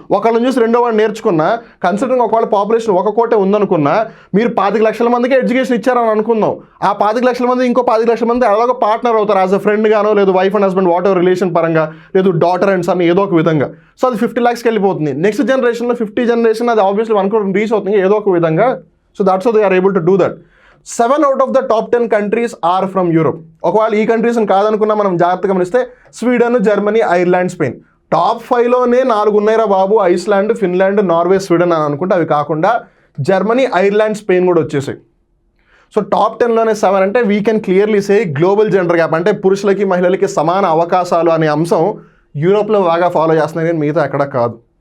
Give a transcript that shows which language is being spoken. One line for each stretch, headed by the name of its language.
Telugu: ఒకళ్ళని చూసి రెండో వాడిని నేర్చుకున్నా, కన్సిడరింగ్ ఒకవేళ పాపులేషన్ 1 కోటే ఉందనుకున్నా, మీరు 25 లక్షల మందికి ఎడ్యుకేషన్ ఇచ్చారని అనుకుందాం. ఆ 25 లక్షల మంది ఇంకో 25 లక్షల మంది అలాగో పార్ట్నర్ అవుతారు,
English: as a friend
Telugu: గానో, లేదు wife and husband what ever relation పరంగా, లేదు డాటర్ అండ్ సన్ ఏదో ఒక విధంగా. సో అది 50 lakhsకి వెళ్ళిపోతుంది. నెక్స్ట్ జనరేషన్లో 50 జనరేషన్ అది ఆబ్వియస్లీ 1 crore రీచ్ అవుతుంది ఏదో ఒక విధంగా.
English: So that's how they are able to do that. 7 out of the top 10 countries are from Europe.
Telugu: ఒకవేళ ఈ కంట్రీస్ని కాదనుకున్నా మనం జాగ్రత్తగా గమనిస్తే Sweden, Germany, Ireland, Spain. Top 5లోనే 4 ఉన్నాయిరా బాబు, ఐస్లాండ్, ఫిన్లాండ్, నార్వే, స్వీడన్ అని అనుకుంటే అవి కాకుండా జర్మనీ, ఐర్లాండ్, స్పెయిన్ కూడా వచ్చేసాయి. సో టాప్ 10లోనే 7 అంటే
English: we can clearly say
Telugu: global gender gap, అంటే పురుషులకి మహిళలకి సమాన అవకాశాలు అనే అంశం యూరోప్లో బాగా ఫాలో చేస్తున్నాయి, కానీ మిగతా ఎక్కడ కాదు.